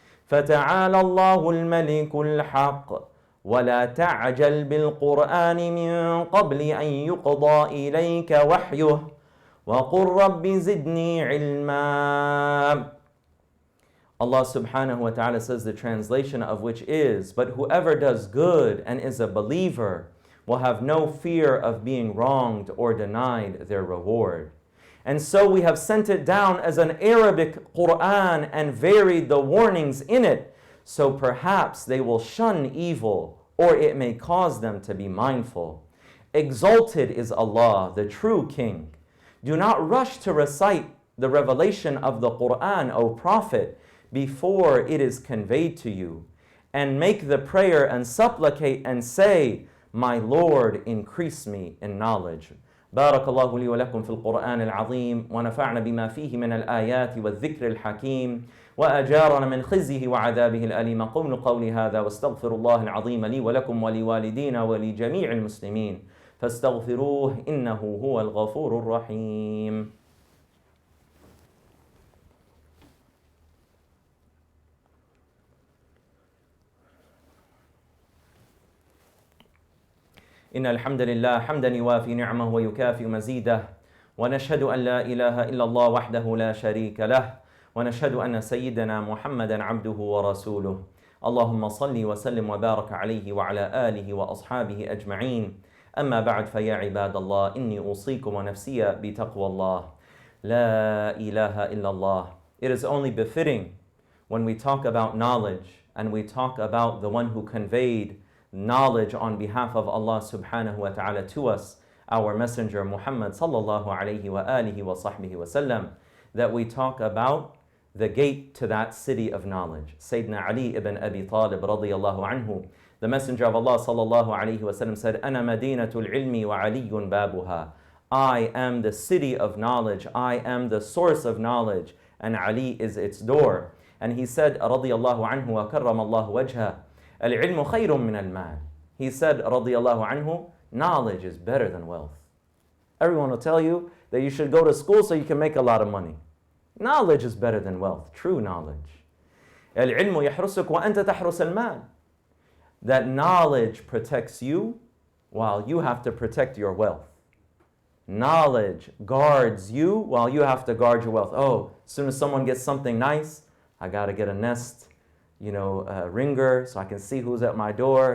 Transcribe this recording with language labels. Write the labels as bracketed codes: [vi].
[ar] فتعالى الله الملك الحق ولا تعجل بالقرآن من قبل أن يقضى إليك وحيه وَقُلْ رَبِّ زِدْنِي عِلْمًا. [en] Allah subhanahu wa ta'ala says, the translation of which is, but whoever does good and is a believer will have no fear of being wronged or denied their reward. And so we have sent it down as an Arabic Quran and varied the warnings in it, so perhaps they will shun evil or it may cause them to be mindful. Exalted is Allah, the true King. Do not rush to recite the revelation of the Quran, O Prophet, before it is conveyed to you. And make the prayer and supplicate and say, my Lord, increase me in knowledge. [ar] بارك الله لي ولكم في القرآن العظيم ونفعنا بما فيه من الآيات والذكر الحكيم وأجارنا من خزيه وعذابه الأليم. أقول قولي هذا واستغفر الله العظيم لي ولكم ولوالدينا ولجميع المسلمين فاستغفروه إنه هو الغفور الرحيم. إن الحمد لله حمدا يوافي نعمه ويكافئ مزيده ونشهد أن لا إله إلا الله وحده لا شريك له ونشهد أن سيدنا محمدا عبده ورسوله. اللهم صل وسلم وبارك عليه وعلى آله وأصحابه أجمعين. أما بعد فيا عباد الله إني أوصيكم ونفسي بتقوى الله. لا إله إلا الله. [en] It is only befitting when we talk about knowledge and we talk about the one who conveyed knowledge on behalf of Allah subhanahu wa ta'ala to us, our messenger Muhammad sallallahu alayhi wa alihi wa sahbihi wa sallam, that we talk about the gate to that city of knowledge. Sayyidina Ali ibn Abi Talib radiyallahu anhu, the messenger of Allah sallallahu alayhi wa sallam said, أَنَا مَدِينَةُ الْعِلْمِ وَعَلِيٌّ بَابُهَا. I am the city of knowledge, I am the source of knowledge, and Ali is its door. And he said, radiyallahu anhu wa karram Allah wajha, العلم خير من المال. He said, radiyallahu anhu, knowledge is better than wealth. Everyone will tell you that you should go to school so you can make a lot of money. Knowledge is better than wealth, true knowledge. [ar] العلم يحرسك وأنت تحرس المال. [en] That knowledge protects you while you have to protect your wealth. Knowledge guards you while you have to guard your wealth. Oh, as soon as someone gets something nice, I got to get a Nest, ringer so I can see who's at my door.